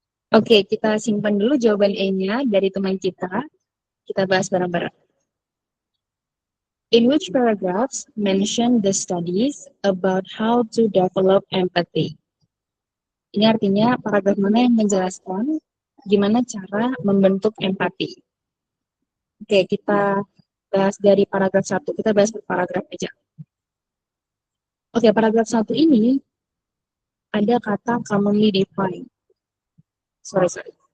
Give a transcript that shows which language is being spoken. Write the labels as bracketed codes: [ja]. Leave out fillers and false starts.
[id] Oke, kita simpan dulu jawaban E-nya dari teman kita. Kita bahas bareng-bareng. [en] In which paragraphs mention the studies about how to develop empathy? [id] Ini artinya paragraf mana yang menjelaskan gimana cara membentuk empati. Oke, kita bahas dari paragraf 1. Kita bahas per paragraf aja. Oke, paragraf 1 ini ada kata commonly defined. Sorry.